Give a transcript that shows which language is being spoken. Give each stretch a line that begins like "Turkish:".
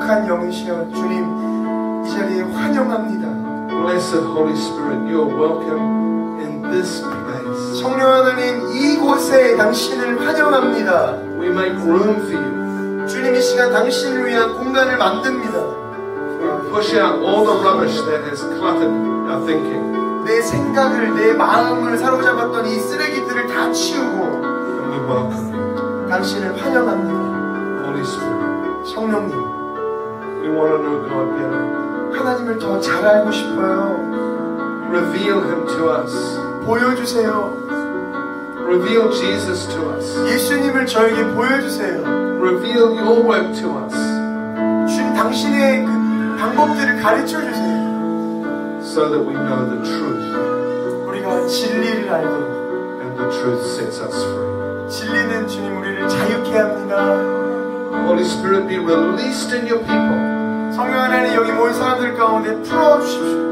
Korean: 영이시여 주님 이 자리에 환영합니다.
English: Blessed Holy Spirit, you are welcome in this place.
Korean: 성령 하나님 이곳에 당신을 환영합니다.
English: We make room for you.
Korean: 주님 이 시간 당신을 위한 공간을 만듭니다.
English: We push out all the rubbish that has cluttered our thinking.
Korean: 내 생각을 내 마음을 사로잡았던 이 쓰레기들을 다 치우고
English: And we welcome you.
Korean: 당신을 환영합니다.
English: Holy Spirit,
Korean: 성령님
English: we want to know God better.
Korean: 하나님을 더 잘 알고 싶어요.
English: Reveal Him to us.
Korean: 보여주세요.
English: Reveal Jesus to us.
Korean: 예수님을 저에게 보여주세요.
English: Reveal your work to us.
Korean: 주님 당신의 그 방법들을 가르쳐주세요.
English: So that we know the truth.
Korean: 우리가 진리를 알도록.
English: And the truth sets us free.
Korean: 진리는 주님 우리를 자유케 합니다.
English: Holy Spirit, be released in your people.
Korean: 성령 하나님 여기 모인 사람들 가운데 풀어주십시오.